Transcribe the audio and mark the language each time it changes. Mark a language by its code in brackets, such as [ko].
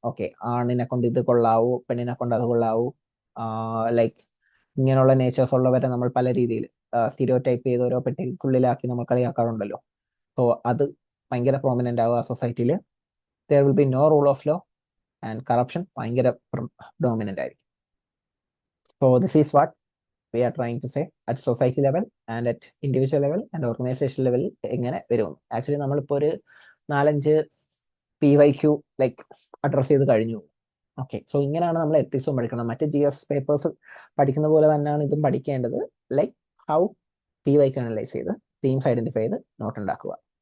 [ml] Okay, ആണിനെ കൊണ്ട് ഇത് കൊള്ളാവൂ, പെണ്ണിനെ കൊണ്ട് അത് കൊള്ളാവൂ, ലൈക്ക് ഇങ്ങനെയുള്ള നേച്ചേഴ്സ് ഉള്ളവരെ നമ്മൾ പല രീതിയിൽ സ്റ്റീരിയോ ടൈപ്പ് ചെയ്ത് ഓരോ പെട്ടിക്കുള്ളിലാക്കി നമ്മൾ കളിയാക്കാറുണ്ടല്ലോ. സോ അത് ഭയങ്കര പ്രോമിനന്റ് ആവുക സൊസൈറ്റിയിൽ. [en] there will be no rule of law and corruption [ml] ഭയങ്കര ഡോമിനന്റ് ആയിരിക്കും. [en] so this is what we are trying to say at society level and at individual level and organization level [ml] എങ്ങനെ വരും. Actually നമ്മളിപ്പോൾ ഒരു 4-5 PYQ like address ചെയ്ത് കഴിഞ്ഞു. Okay, so ഇങ്ങനെയാണ് നമ്മൾ എത്തിക്സും പഠിക്കണം. മറ്റ് GS പേപ്പേഴ്സ് പഠിക്കുന്ന പോലെ തന്നെയാണ് ഇതും പഠിക്കേണ്ടത്. ലൈക്ക് ഹൗ PYQ അനലൈസ് ചെയ്ത് തീംസ് ഐഡന്റിഫൈ ചെയ്ത് നോട്ട് ഉണ്ടാക്കുക.